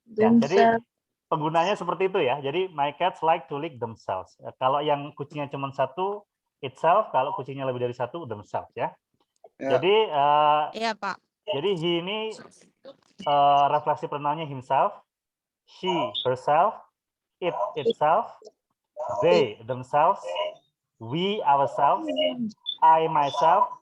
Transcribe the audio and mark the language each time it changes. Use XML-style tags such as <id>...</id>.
<id>Ya, jadi penggunanya seperti itu ya. Jadi</id> <en>my cats like to lick themselves.</en> <id>Kalau yang kucingnya cuma 1 itself, kalau kucingnya lebih dari 1 themselves ya. Jadi Iya, Pak. jadi</id> <en>he</en> <id>ini refleksi pronounnya</id> <en>himself, she herself, it itself, they themselves, we ourselves, I myself.</en>